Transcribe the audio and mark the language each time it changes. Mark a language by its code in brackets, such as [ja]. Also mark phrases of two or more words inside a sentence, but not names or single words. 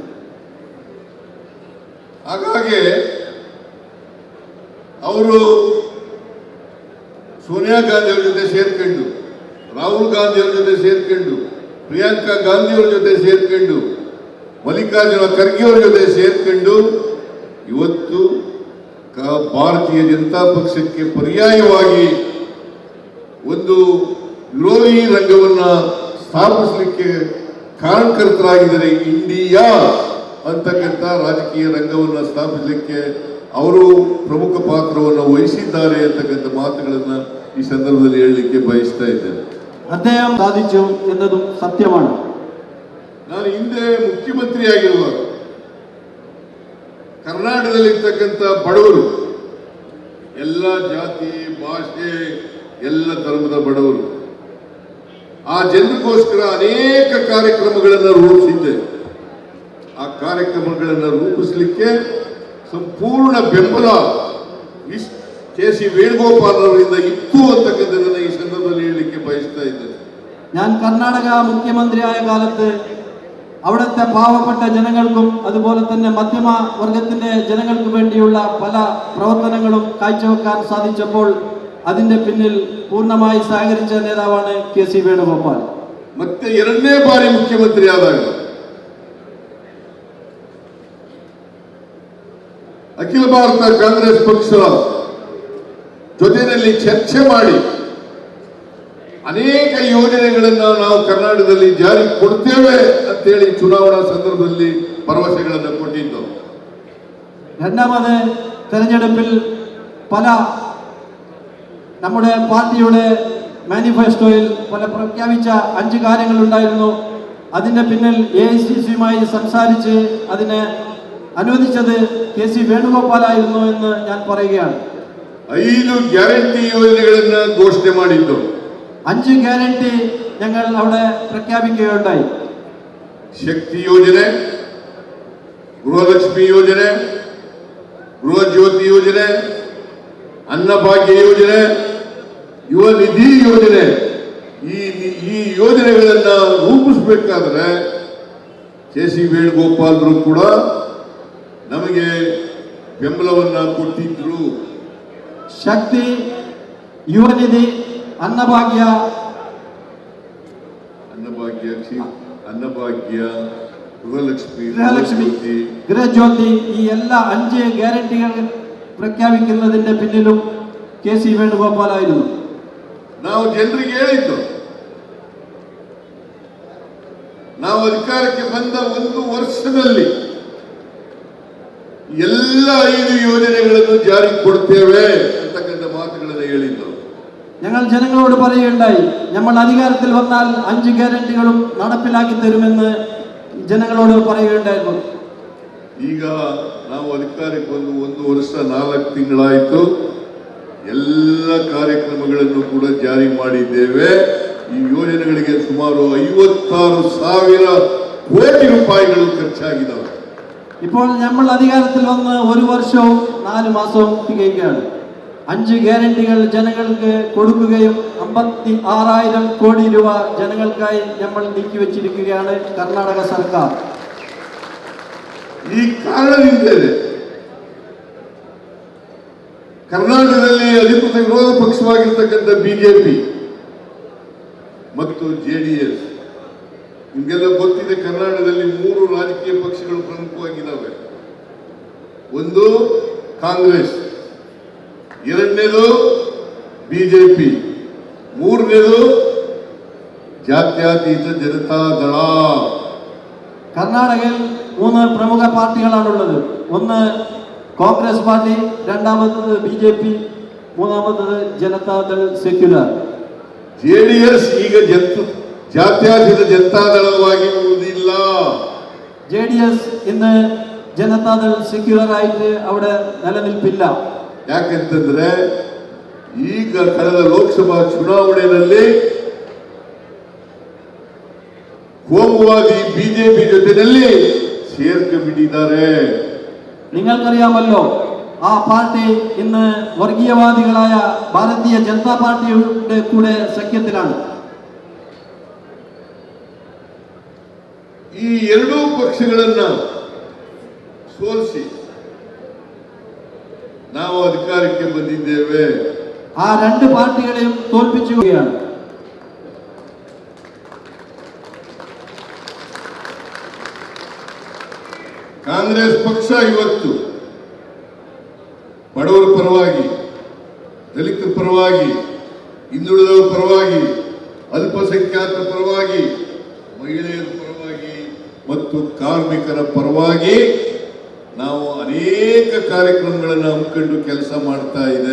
[kn] ಹಾಗಾಗಿ ಅವರು ಸೋನಿಯಾ ಗಾಂಧಿಯವರ ಜೊತೆ ಸೇರ್ಕೊಂಡು, ರಾಹುಲ್ ಗಾಂಧಿಯವರ ಜೊತೆ ಸೇರ್ಕೊಂಡು, ಪ್ರಿಯಾಂಕಾ ಗಾಂಧಿಯವರ ಜೊತೆ ಸೇರ್ಕೊಂಡು, ಮಲ್ಲಿಕಾರ್ಜುನ ಖರ್ಗೆ ಅವರ ಜೊತೆ ಸೇರ್ಕೊಂಡು ಇವತ್ತು ಭಾರತೀಯ ಜನತಾ ಪಕ್ಷಕ್ಕೆ ಪರ್ಯಾಯವಾಗಿ ಒಂದು ವಿರೋಧಿ ರಂಗವನ್ನ ಸ್ಥಾಪಿಸಲಿಕ್ಕೆ ಕಾರಣಕರ್ತರಾಗಿದ್ದಾರೆ. ಇಂಡಿಯಾ ಅಂತಕ್ಕಂಥ ರಾಜಕೀಯ ರಂಗವನ್ನು ಸ್ಥಾಪಿಸಲಿಕ್ಕೆ ಅವರು ಪ್ರಮುಖ ಪಾತ್ರವನ್ನು ವಹಿಸಿದ್ದಾರೆ ಅಂತಕ್ಕಂಥ ಮಾತುಗಳನ್ನು ಈ ಸಂದರ್ಭದಲ್ಲಿ ಹೇಳಲಿಕ್ಕೆ ಬಯಸ್ತಾ ಇದ್ದೇನೆ. [ml] അദ്ദേഹം സാധിച്ചു എന്നതും സത്യമാണ്. [kn] ನಾನು ಹಿಂದೆ ಮುಖ್ಯಮಂತ್ರಿಯಾಗಿರುವಾಗ ಕರ್ನಾಟಕದಲ್ಲಿರ್ತಕ್ಕಂಥ ಬಡವರು, ಎಲ್ಲ ಜಾತಿ ಭಾಷೆ ಎಲ್ಲ ಧರ್ಮದ ಬಡವರು, ಆ ಜನರಿಗೋಸ್ಕರ ಅನೇಕ ಕಾರ್ಯಕ್ರಮಗಳನ್ನು ರೂಪಿಸಿದ್ದೆ. ಆ ಕಾರ್ಯಕ್ರಮಗಳನ್ನು ರೂಪಿಸಲಿಕ್ಕೆ ಸಂಪೂರ್ಣ ಬೆಂಬಲ KC വേണുഗോപാൽ ಅವರಿಂದ ಇತ್ತು ಅಂತಕ್ಕಂಥದ್ದನ್ನು ಈ ಸಂದರ್ಭದಲ್ಲಿ ಹೇಳಲಿಕ್ಕೆ ಬಯಸ್ತಾ ಇದ್ದೇನೆ. [ml] ഞാൻ കർണാടക മുഖ്യമന്ത്രിയായ കാലത്ത് അവിടുത്തെ പാവപ്പെട്ട ജനങ്ങൾക്കും അതുപോലെ തന്നെ മധ്യമ വർഗത്തിന്റെ ജനങ്ങൾക്ക് വേണ്ടിയുള്ള പല പ്രവർത്തനങ്ങളും കാഴ്ചവെക്കാൻ സാധിച്ചപ്പോൾ അതിന്റെ പിന്നിൽ പൂർണ്ണമായി സഹകരിച്ച നേതാവാണ് KC വേണുഗോപാൽ. [kn] ಮತ್ತೆ ಎರಡನೇ ಬಾರಿ ಮುಖ್ಯಮಂತ್ರಿ ಆದಾಗ ಅಖಿಲ ಭಾರತ ಕಾಂಗ್ರೆಸ್ ಪಕ್ಷ ಜೊತೆಯಲ್ಲಿ ಚರ್ಚೆ ಮಾಡಿ ಅನೇಕ ಯೋಜನೆಗಳನ್ನು ನಾವು ಕರ್ನಾಟಕದಲ್ಲಿ ಜಾರಿ ಕೊಡ್ತೇವೆ ಅಂತೇಳಿ ಚುನಾವಣಾ ಸಂದರ್ಭದಲ್ಲಿ ಭರವಸೆಗಳನ್ನು ಕೊಟ್ಟಿದ್ದು. [ml] രണ്ടാമത് തെരഞ്ഞെടുപ്പിൽ പല നമ്മുടെ പാർട്ടിയുടെ മാനിഫെസ്റ്റോയിൽ പല പ്രഖ്യാപിച്ച 5 കാര്യങ്ങളുണ്ടായിരുന്നു. അതിന്റെ പിന്നിൽ AICC-യുമായി സംസാരിച്ച് അതിനെ അനുവദിച്ചത് KC വേണുഗോപാലായിരുന്നു എന്ന് ഞാൻ പറയുകയാണ്. [kn] 5 ಗ್ಯಾರಂಟಿ ಯೋಜನೆಗಳನ್ನು ಘೋಷಣೆ ಮಾಡಿದ್ದು. [ml] 5 ಗ್ಯಾರಂಟಿ ഞങ്ങൾ അവിടെ പ്രഖ്യാപിക്കുകയുണ്ടായി. [kn] ಶಕ್ತಿ ಯೋಜನೆ, ಗೃಹಲಕ್ಷ್ಮಿ ಯೋಜನೆ, ಗೃಹ ಜ್ಯೋತಿ ಯೋಜನೆ, ಅನ್ನಭಾಗ್ಯ ಯೋಜನೆ, ಯುವ ನಿಧಿ ಯೋಜನೆ. ಈ ಯೋಜನೆಗಳನ್ನು ರೂಪಿಸಬೇಕಾದ್ರೆ KC ವೇಣುಗೋಪಾಲರು ಕೂಡ ನಮಗೆ ಬೆಂಬಲವನ್ನ ಕೊಟ್ಟಿದ್ರು. ಶಕ್ತಿ, ಯುವ ನಿಧಿ, ಅನ್ನಭಾಗ್ಯ, [ml] ഗൃഹലക്ഷ്മി, ഗൃഹജ്യോതി, ഈ എല്ലാ 5 ഗ്യാരണ്ടികൾ പ്രഖ്യാപിക്കുന്നതിന്റെ പിന്നിലും KC വേണുഗോപാലായിരുന്നു. [kn] ನಾವು ಜನರಿಗೆ ಹೇಳಿದ್ದು, ನಾವು ಅಧಿಕಾರಕ್ಕೆ ಬಂದ 1 ವರ್ಷದಲ್ಲಿ ಎಲ್ಲ 5 ಯೋಜನೆಗಳನ್ನು ಜಾರಿ ಕೊಡ್ತೇವೆ ಅಂತಕ್ಕಂಥ ಮಾತುಗಳನ್ನು ಹೇಳಿದ್ದು. [ml] ഞങ്ങൾ ജനങ്ങളോട് പറയുകയുണ്ടായി, നമ്മൾ അധികാരത്തിൽ വന്നാൽ 5 ഗ്യാരണ്ടികളും നടപ്പിലാക്കി തരുമെന്ന് ജനങ്ങളോട് പറയുകയുണ്ടായിരുന്നു. [kn] ಈಗ ನಾವು ಅಧಿಕಾರಕ್ಕೆ ಬಂದು 1 ವರ್ಷ 4 ತಿಂಗಳಾಯಿತು. ಎಲ್ಲ ಕಾರ್ಯಕ್ರಮಗಳನ್ನು ಕೂಡ ಜಾರಿ ಮಾಡಿದ್ದೇವೆ. ಈ ಯೋಜನೆಗಳಿಗೆ ಸುಮಾರು 56,000 ಕೋಟಿ ರೂಪಾಯಿಗಳು ಖರ್ಚಾಗಿದ್ದಾವೆ. [ml] ഇപ്പോൾ നമ്മൾ അധികാരത്തിൽ വന്ന് 1 വർഷവും 4 മാസവും തികയുകയാണ്. 5 ഗ്യാരണ്ടികൾ ജനങ്ങൾക്ക് കൊടുക്കുകയും 56,000 കോടി രൂപ ജനങ്ങൾക്കായി നമ്മൾ നീക്കിവെച്ചിരിക്കുകയാണ് കർണാടക സർക്കാർ. [kn] ಈ ಕಾರಣದಿಂದಲೇ ಕರ್ನಾಟಕದಲ್ಲಿ ಅಧಿಕೃತ ವಿರೋಧ ಪಕ್ಷವಾಗಿರ್ತಕ್ಕಂಥ ಬಿಜೆಪಿ ಮತ್ತು JDS, ನಿಮಗೆಲ್ಲ ಗೊತ್ತಿದೆ, ಕರ್ನಾಟಕದಲ್ಲಿ 3 ರಾಜಕೀಯ ಪಕ್ಷಗಳು ಪ್ರಮುಖವಾಗಿದ್ದಾವೆ. ಒಂದು ಕಾಂಗ್ರೆಸ್, ಎರಡನೇದು ಬಿಜೆಪಿ, ಮೂರನೇದು ಜಾತ್ಯತೀತ ಜನತಾದಳ. [ml] കർണാടകയിൽ 3 പ്രമുഖ പാർട്ടികളാണുള്ളത്. ഒന്ന് കോൺഗ്രസ് പാർട്ടി, രണ്ടാമത്തത് BJP, മൂന്നാമത്തത് ജനതാദൾ ಸೆಕ್ಯುಲರ್. [kn] JDS ಈಗ ಜಾತ್ಯತೀತ ಜನತಾದಳವಾಗಿರುವುದಿಲ್ಲ. [ml] JDS ഇന്ന് ജനതാദൾ ಸೆಕ್ಯುಲರ್ ആയിട്ട് അവിടെ നിലനിൽപ്പില്ല. [kn] ಯಾಕೆಂತಂದ್ರೆ ಈಗ ಕಳೆದ ಲೋಕಸಭಾ ಚುನಾವಣೆಯಲ್ಲಿ ಕೋಮುವಾದಿ ಬಿಜೆಪಿ ಜೊತೆಯಲ್ಲಿ ಸೇರ್ಕೊಂಡಿದ್ದಾರೆ. [ml] നിങ്ങൾക്കറിയാമല്ലോ, ആ പാർട്ടി ഇന്ന് വർഗീയവാദികളായ ഭാരതീയ ജനതാ പാർട്ടിയുടെ കൂടെ സഖ്യത്തിലാണ്. [kn] ಈ ಎರಡೂ ಪಕ್ಷಗಳನ್ನ ಸೋಲಿಸಿ ನಾವು ಅಧಿಕಾರಕ್ಕೆ ಬಂದಿದ್ದೇವೆ. [ml] ആ 2 പാർട്ടികളെയും തോൽപ്പിച്ചുകയാണ്. [kn] ಕಾಂಗ್ರೆಸ್ ಪಕ್ಷ ಇವತ್ತು ಬಡವರ ಪರವಾಗಿ, ದಲಿತರ ಪರವಾಗಿ, ಹಿಂದುಳಿದವರ ಪರವಾಗಿ, ಅಲ್ಪಸಂಖ್ಯಾತರ ಪರವಾಗಿ, ಮಹಿಳೆಯರ ಪರವಾಗಿ ಮತ್ತು ಕಾರ್ಮಿಕರ ಪರವಾಗಿ ನಾವು ಅನೇಕ ಕಾರ್ಯಕ್ರಮಗಳನ್ನು ಹಮ್ಮಿಕೊಂಡು ಕೆಲಸ ಮಾಡ್ತಾ ಇದೆ.